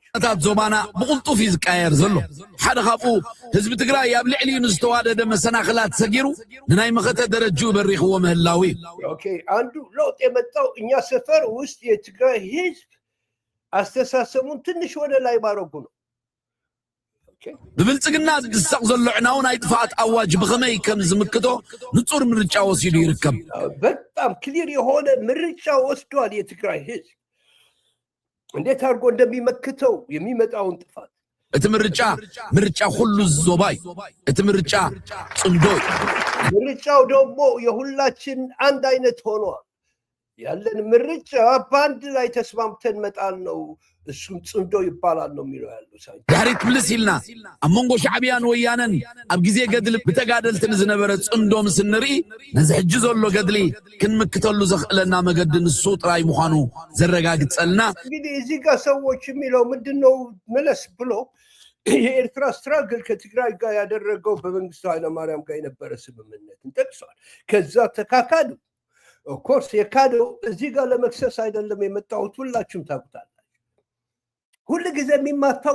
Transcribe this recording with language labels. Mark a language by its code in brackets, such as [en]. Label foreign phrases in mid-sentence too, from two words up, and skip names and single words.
[ti] ታት ዞባና ብቁልጡፍ ይዝቃየር ዘሎ ሓደ ካብኡ ህዝቢ ትግራይ ኣብ ልዕሊ ንዝተዋደደ መሰናክላት ሰጊሩ ንናይ መኸተ ደረጅኡ በሪኽዎ ምህላዊ። [am] ኦኬ አንዱ ለውጥ የመጣው እኛ ሰፈር ውስጥ የትግራይ ህዝብ አስተሳሰቡን ትንሽ ወደ ላይ ማድረጉ ነው። [ti] ብብልጽግና ዝግሳቕ ዘሎ ዕናው ናይ ጥፋኣት ኣዋጅ ብኸመይ ከም ዝምክቶ ንጹር ምርጫ ወሲዱ ይርከብ። [am] በጣም ክሊር የሆነ ምርጫ ወስዷል የትግራይ ህዝብ እንዴት አድርጎ እንደሚመክተው የሚመጣውን ጥፋት። [ti] እቲ ምርጫ ሁሉ ዞባይ፣ እቲ ምርጫ ጽምዶይ። [am] ምርጫው ደግሞ የሁላችን አንድ አይነት ሆኗል። ያለን ምርጫ በአንድ ላይ ተስማምተን መጣል ነው። እሱም ጽምዶ ይባላል ነው የሚለው ያለው ሳይ [ti] ዳሪት ብልስ ኢልና ኣብ መንጎ ሻዕብያን ወያነን ኣብ ግዜ ገድሊ ብተጋደልትን ዝነበረ ጽምዶ ምስ ንርኢ ነዚ ሕጂ ዘሎ ገድሊ ክንምክተሉ ዘኽእለና መገዲ ንሱ ጥራይ ምዃኑ ዘረጋግጸልና። [am] እንግዲህ እዚህ ጋር ሰዎች የሚለው ምንድነው መለስ ብሎ የኤርትራ ስትራግል ከትግራይ ጋር ያደረገው በመንግስቱ ኃይለማርያም ጋር የነበረ ስምምነትን ጠቅሷል። ከዛ ተካካዱ። [en] of course [am] የካደው እዚህ ጋር ለመክሰስ አይደለም የመጣሁት፣ ሁላችሁም ታውቁታላችሁ። ሁሉ ጊዜ የሚማታው